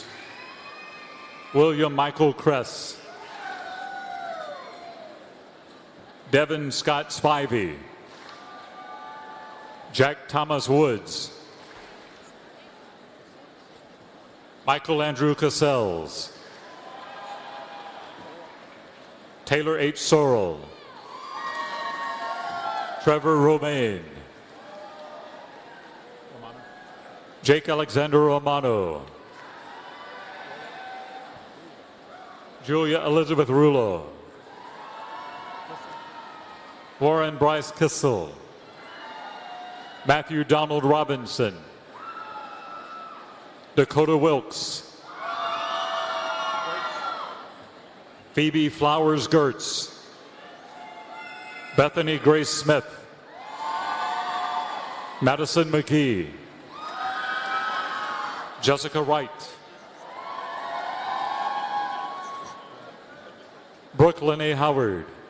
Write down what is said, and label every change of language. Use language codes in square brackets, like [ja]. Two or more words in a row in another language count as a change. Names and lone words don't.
[en] William Michael Kress. Devin Scott Spivey. Jack Thomas Woods. Michael Andrew Cassells. Taylor H. Sorrell. Trevor Romaine. Jake Alexander Romano. Julia Elizabeth Rulo. Warren Bryce Kissel. Matthew Donald Robinson. Dakota Wilkes. Phoebe Flowers Gertz. Bethany Grace Smith. Madison McGee. Jessica Wright. Brooklyn A. Howard.